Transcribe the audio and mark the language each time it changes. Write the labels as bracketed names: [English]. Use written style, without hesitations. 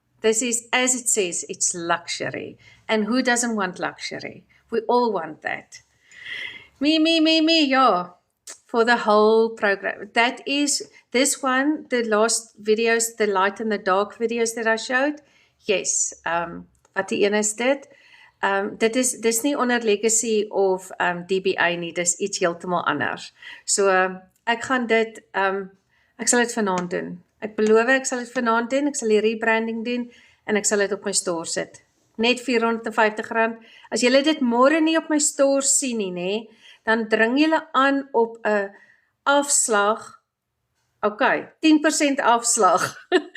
[English] This is, as it says, it's luxury. And who doesn't want luxury? We all want that. Me, yeah. For the whole program. That is, this one, the last videos, the light and the dark videos that I showed. [Afrikaans] Yes. Wat die ene is dit? Dis nie onder Legacy of DBA nie, dis iets heeltemal anders. So, ek gaan dit, ek sal dit vanaand doen. Ek beloof, ek sal dit vanaand doen, ek sal die rebranding doen, en ek sal dit op my store sit. Net R450. As julle dit môre nie op my store sien nie, dan dring julle aan op 'n afslag, 10% afslag.